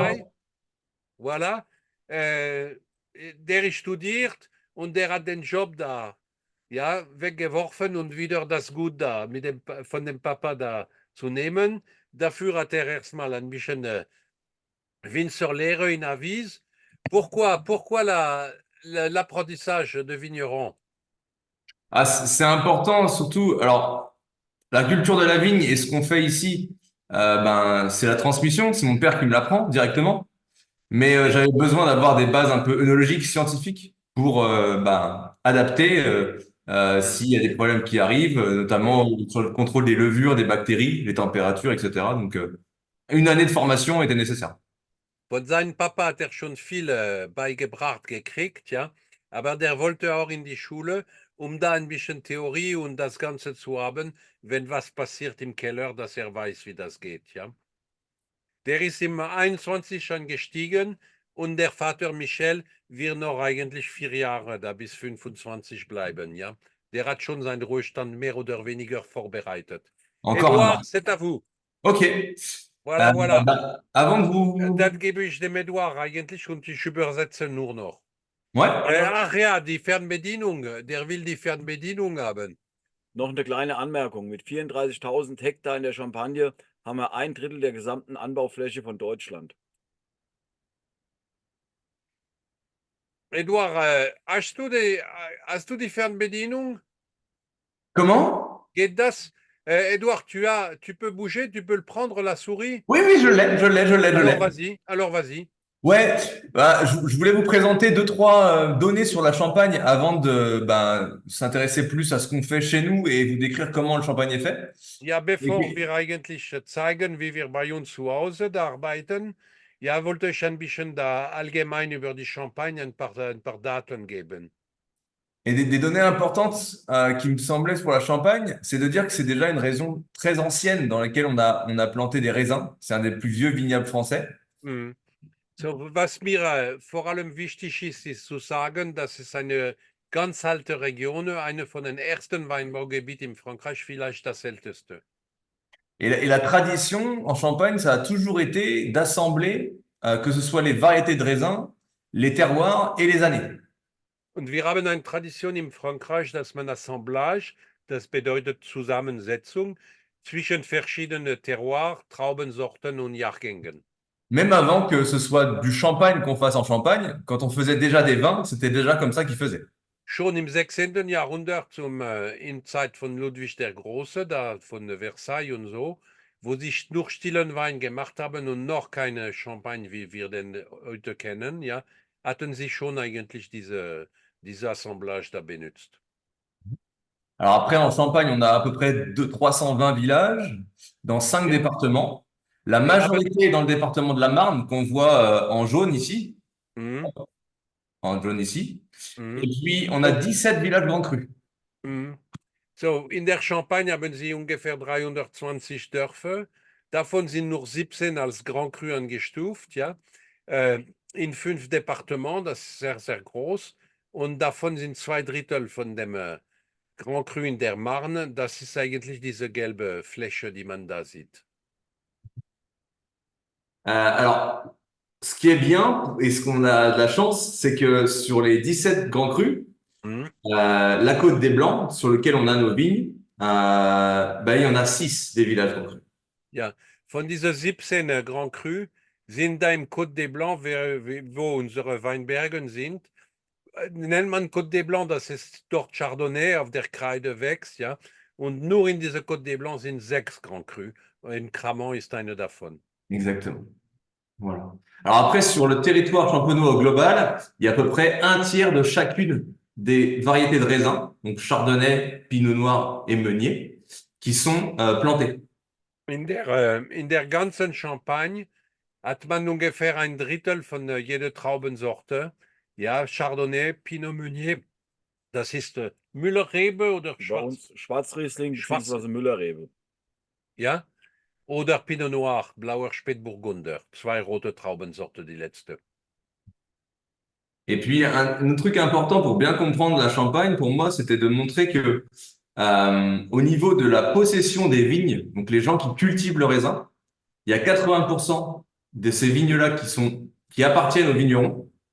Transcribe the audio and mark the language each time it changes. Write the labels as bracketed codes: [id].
[fr] Mai, voilà. [de] Der ist studiert und der hat den Job da, ja, weggeworfen und wieder das Gut da von dem Papa da zu nehmen. Dafür hat er erstmal ein bisschen Winzerlehre in Avise. [fr] Pourquoi l'apprentissage de vigneron? Ah, c'est important, surtout. Alors, la culture de la vigne et ce qu'on fait ici, ben, c'est la transmission. C'est mon père qui me l'apprend directement. Mais j'avais besoin d'avoir des bases un peu œnologiques, scientifiques pour ben, adapter s'il y a des problèmes qui arrivent, notamment sur le contrôle des levures, des bactéries, les températures, etc. Donc, une année de formation était nécessaire. [de] Von seinem Papa hat er schon viel beigebracht gekriegt, ja. Aber der wollte auch in die Schule, um da ein bisschen Theorie und das Ganze zu haben, wenn was passiert im Keller, dass er weiß, wie das geht, ja. Der ist im 21 schon gestiegen und der Vater Michel wird noch eigentlich 4 Jahre da bis 25 bleiben, ja. Der hat schon seinen Ruhestand mehr oder weniger vorbereitet. [fr] Encore un an. Edouard, c'est à vous. Ok. Voilà, voilà. Bah, avant que vous... [de] Dann gebe ich dem Edouard eigentlich und ich übersetze nur noch. [fr] Ouais. [de] Ach ja, die Fernbedienung. Der will die Fernbedienung haben. Noch eine kleine Anmerkung. Mit 34.000 Hektar in der Champagne haben wir 1/3 der gesamten Anbaufläche von Deutschland. Edouard, hast du die Fernbedienung? [fr] Comment? [de] Geht das? [fr] Edouard, tu peux bouger, tu peux le prendre, la souris? Oui, oui, je l'ai, je l'ai, je l'ai, je Alors l'ai. vas-y, alors vas-y. Ouais, bah, je voulais vous présenter deux, trois données sur la Champagne avant de s'intéresser plus à ce qu'on fait chez nous et vous décrire comment le Champagne est fait. [de] Ja, bevor Okay. wir eigentlich zeigen, wie wir bei uns zu Hause da arbeiten, ja, wollte ich ein bisschen da allgemein über die Champagne ein paar Daten geben. [fr] Et des données importantes qui me semblaient pour la Champagne, c'est de dire que c'est déjà une région très ancienne dans laquelle on a planté des raisins. C'est un des plus vieux vignobles français. Mhm. [de] So, was mir vor allem wichtig ist, ist zu sagen, dass es eine ganz alte Region, eine von den ersten Weinbaugebieten in Frankreich, vielleicht das älteste. [fr] Et la tradition en Champagne, ça a toujours été d'assembler, que ce soit les variétés de raisins, les terroirs et les années. [de] Und wir haben eine Tradition in Frankreich, dass man Assemblage, das bedeutet Zusammensetzung zwischen verschiedenen Terroirs, Traubensorten und Jahrgängen. [fr] Même avant que ce soit du champagne qu'on fasse en Champagne, quand on faisait déjà des vins, c'était déjà comme ça qu'ils faisaient. [de] Schon im 16. Jahrhundert, in Zeit von Ludwig der Große, da von Versailles und so, wo sie nur stillen Wein gemacht haben und noch keine Champagne, wie wir den heute kennen, ja, hatten sie schon eigentlich diese Assemblage da benutzt. [fr] Alors après, en Champagne, on a à peu près 320 villages dans 5 départements. La majorité est dans le département de la Marne, qu'on voit en jaune ici. Mhm. En jaune ici. Mhm. Et puis, on a 17 villages Grand Cru. Mhm. [de] So, in der Champagne haben sie ungefähr 320 Dörfer. Davon sind nur 17 als Grand Cru angestuft, ja. In 5 Departements, das ist sehr, sehr groß. Und davon sind 2/3 von dem Grand Cru in der Marne. Das ist eigentlich diese gelbe Fläche, die man da sieht. [fr] Alors, ce qui est bien et ce qu'on a de la chance, c'est que sur les 17 grands crus, Mhm. la Côte des Blancs, sur lequel on a nos vignes, il y en a 6 des villages grands crus. [de] Ja, von diesen 17 Grand Cru sind da im Côte des Blancs, wo unsere Weinbergen sind, nennt man Côte des Blancs, das ist dort Chardonnay auf der Kreide wächst, ja. Und nur in dieser Côte des Blancs sind 6 Grand Cru. In Cramant ist eine davon. [fr] Exactement. Voilà. Alors après, sur le territoire champenois au global, il y a à peu près un tiers de chacune des variétés de raisins, donc Chardonnay, Pinot Noir et Meunier, qui sont plantées. [de] In der ganzen Champagne hat man ungefähr 1/3 von jeder Traubensorte. Ja, Chardonnay, Pinot Meunier, das ist Müller-Rebe oder Bei uns Schwarzriesling Schwarz- bzw. Müllerrebe. ja, oder Pinot Noir, blauer Spätburgunder. 2 rote Traubensorte, die letzte. [fr] Et puis, un truc important pour bien comprendre la Champagne, pour moi, c'était de montrer que au niveau de la possession des vignes, donc les gens qui cultivent le raisin, il y a 80% de ces vignes-là qui appartiennent aux vignerons.